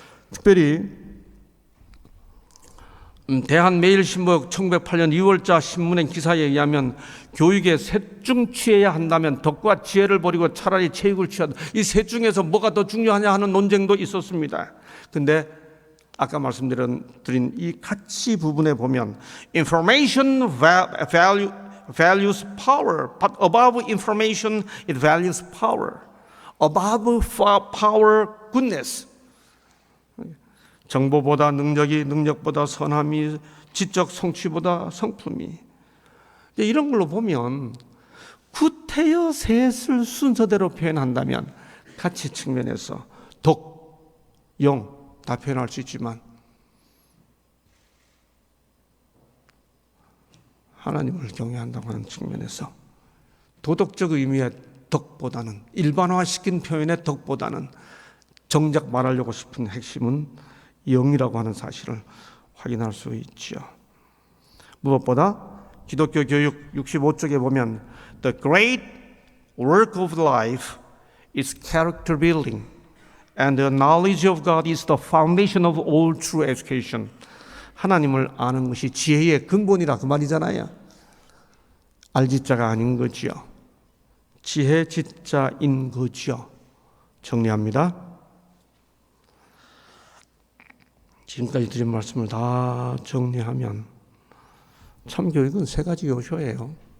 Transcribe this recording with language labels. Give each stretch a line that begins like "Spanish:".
Korean: 특별히 대한매일신문 1908년 2월자 신문의 기사에 의하면 교육에 셋 중 취해야 한다면 덕과 지혜를 버리고 차라리 체육을 취하다. 이 셋 중에서 뭐가 더 중요하냐 하는 논쟁도 있었습니다. 근데 아까 말씀드린 이 가치 부분에 보면
English: Information values power, but above information it values power. Above power, goodness.
Korean: 정보보다 능력이, 능력보다 선함이, 지적 성취보다 성품이. 이런 걸로 보면 구태여 셋을 순서대로 표현한다면 가치 측면에서 덕, 영 다 표현할 수 있지만 하나님을 경외한다고 하는 측면에서 도덕적 의미의 덕보다는, 일반화시킨 표현의 덕보다는 정작 말하려고 싶은 핵심은 영이라고 하는 사실을 확인할 수 있죠. 무엇보다 기독교 교육 65쪽에 보면
English: The great work of life is character building and the knowledge of God is the foundation of all true education.
Korean: 하나님을 아는 것이 지혜의 근본이라 그 말이잖아요. 알지자가 아닌 거지요. 지혜 지자인 거지요. 정리합니다. 지금까지 드린 말씀을 다 정리하면 참교육은 세 가지 요소예요.